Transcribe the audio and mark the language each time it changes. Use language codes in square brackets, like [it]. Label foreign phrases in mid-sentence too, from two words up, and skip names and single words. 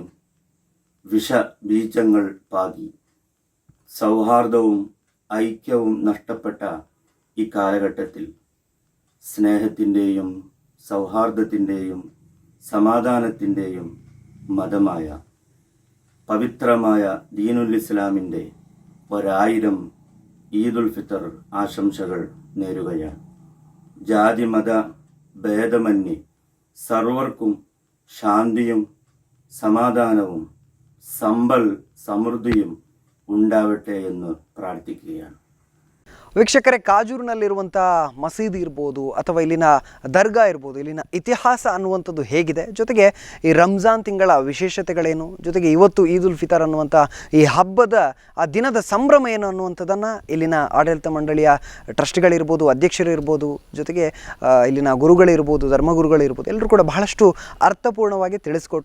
[ml] വിഷബീജങ്ങൾ പാകി സൗഹാർദ്ദവും ഐക്യവും നഷ്ടപ്പെട്ട ഈ കാലഘട്ടത്തിൽ സ്നേഹത്തിൻ്റെയും സൗഹാർദ്ദത്തിൻ്റെയും സമാധാനത്തിൻ്റെയും മതമായ പവിത്രമായ ദീനുൽ ഇസ്ലാമിൻ്റെ 1000 ഈദുൽ ഫിത്തർ ആശംസകൾ നേരുകയാണ്. ജാതി മത ഭേദമന്യേ സർവർക്കും ശാന്തിയും സമാധാനവും സമ്പൽ സമൃദ്ധിയും ഉണ്ടാവട്ടെ എന്ന് പ്രാർത്ഥിക്കുകയാണ്. [kn] ವೀಕ್ಷಕರೇ, ಕಾಜೂರಿನಲ್ಲಿರುವಂಥ ಮಸೀದಿ ಇರ್ಬೋದು ಅಥವಾ ಇಲ್ಲಿನ ದರ್ಗಾ ಇರ್ಬೋದು, ಇಲ್ಲಿನ ಇತಿಹಾಸ ಅನ್ನುವಂಥದ್ದು ಹೇಗಿದೆ, ಜೊತೆಗೆ ಈ ರಂಜಾನ್ ತಿಂಗಳ ವಿಶೇಷತೆಗಳೇನು, ಜೊತೆಗೆ ಇವತ್ತು ಈದುಲ್ ಫಿತರ್ ಅನ್ನುವಂಥ ಈ ಹಬ್ಬದ ಆ ದಿನದ ಸಂಭ್ರಮ ಏನು ಅನ್ನುವಂಥದ್ದನ್ನು ಇಲ್ಲಿನ ಆಡಳಿತ ಮಂಡಳಿಯ ಟ್ರಸ್ಟ್ಗಳಿರ್ಬೋದು, ಅಧ್ಯಕ್ಷರಿರ್ಬೋದು, ಜೊತೆಗೆ ಇಲ್ಲಿನ ಗುರುಗಳಿರ್ಬೋದು, ಧರ್ಮಗುರುಗಳಿರ್ಬೋದು, ಎಲ್ಲರೂ ಕೂಡ ಬಹಳಷ್ಟು ಅರ್ಥಪೂರ್ಣವಾಗಿ ತಿಳಿಸ್ಕೊಟ್ರು.